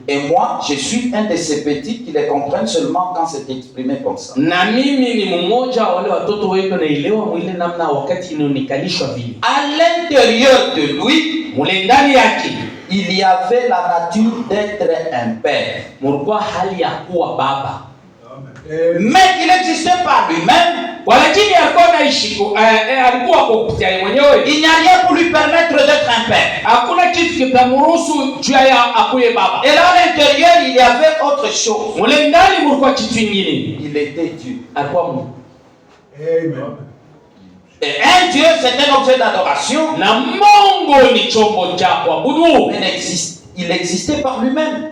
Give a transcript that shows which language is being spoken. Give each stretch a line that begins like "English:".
French: Et moi, je suis un de ces petits qui les comprennent seulement quand c'est exprimé comme ça.
Swahili: Na mimi ni mmoja wa wale watoto wetu naelewa mwile namna wakati inaonikalishwa vile.
French: À l'intérieur de lui,
Swahili: Mule ndani yake
French: il y avait la nature d'être un père.
Swahili: mulikuwa hali ya kuwa baba.
French: Mais il n'existait pas lui-même.
Swahili: Walakini alikuwa anaishi alikuwa kwa kupitia yeye mwenyewe.
French: Il n'y a rien pour lui permettre d'être un père.
Swahili: Hakuna kitu kitamruhusu juu ya akuye baba.
French: Et là, à l'intérieur, il y avait autre chose.
Swahili: Mule ndani mulikuwa kitu kingine.
French: Il était Dieu.
Swahili: Alikuwa Mungu.
French: Amen. Et un Dieu, c'est un objet d'adoration.
Swahili: Na Mungu ni chombo cha kuabudu.
French: Mais il existait par lui-même.